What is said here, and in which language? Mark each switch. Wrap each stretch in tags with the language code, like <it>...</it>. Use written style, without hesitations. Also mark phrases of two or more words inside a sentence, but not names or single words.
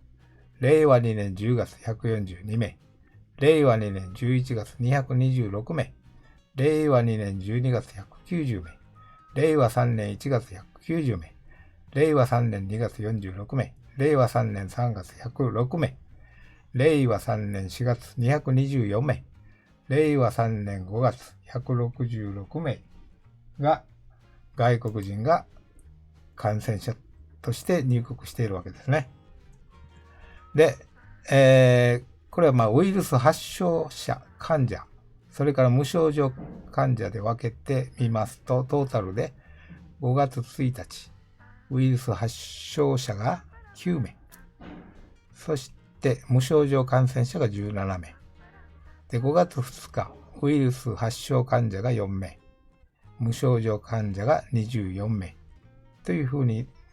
<ja>令和2年10月142名、令和2年11月226名、令和2年12月190名、令和3年1月190名、令和3年2月46名、令和3年3月106名、令和3年4月224名、令和3年5月166名が外国人が感染者として入国しているわけですね。で、これはウイルス発症者、患者、それから無症状患者で分けてみますと、トータルで5月1日、ウイルス発症者が9名、そして無症状感染者が17名、で5月2日、ウイルス発症患者が4名、無症状患者が24名というふうに</ja>